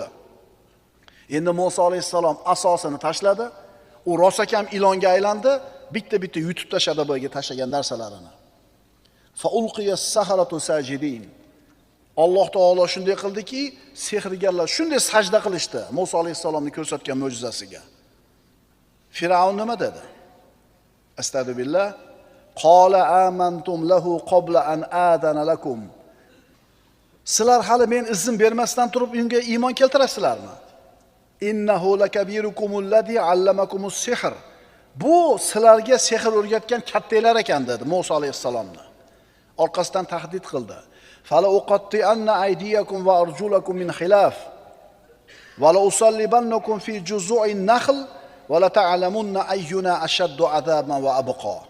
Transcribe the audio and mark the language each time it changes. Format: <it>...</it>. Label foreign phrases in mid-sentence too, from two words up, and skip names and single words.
<uz>Endi Musa alayhissalom asosini tashladi, u rosakam ilonga aylandi, bitta-bitta yutib tashladi bo'yiga tashlagan narsalarini.</uz> <ar>فألقي السحرة ساجدين.</ar> <uz>Alloh taolo shunday qildiki, sehrgarlar shunday sajda qilishdi Musa alayhissalomning ko'rsatgan mo'jizasiga. Firavun nima dedi? Astagfirullah.</uz> <ar>قال آمنتم له قبل أن آذن لكم.</ar> <uz>Sizlar hali men izn bermasdan turib unga iymon keltirasizlarmi?</uz> <ar>إنه لكبيركم الذي علمكم السحر.</ar> <uz>Bu sizlarga sehr o'rgatgan kattalar ekan dedi Musa alayhissalomni. Orqasidan tahdid qildi.</uz> <ar>فلأقطعن أيديكم وأرجلكم من خلاف ولأصلبنكم في جذوع النخل ولتعلمن أينا أشد عذابا وأبقى.</ar>